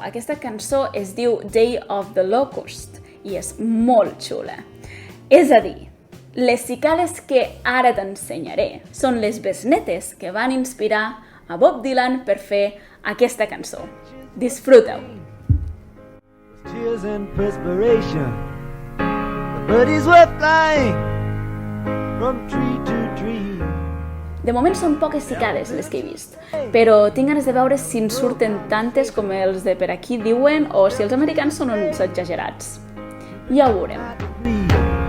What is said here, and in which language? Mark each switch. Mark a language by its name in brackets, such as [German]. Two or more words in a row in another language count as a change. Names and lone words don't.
[Catalan] Aquesta cançó es diu Day of the Locust i és molt xula. És a dir, les cicales que ara t'ensenyaré són les besnetes que van inspirar a Bob Dylan per fer aquesta cançó. Disfruta-ho! [English] Tears and perspiration, the birdies were flying from tree to tree. [Catalan] De moment són poques cicades les que he vist, però tinc ganes de veure si en surten tantes com els de per aquí diuen o si els americans són uns exagerats. Ja ho veurem.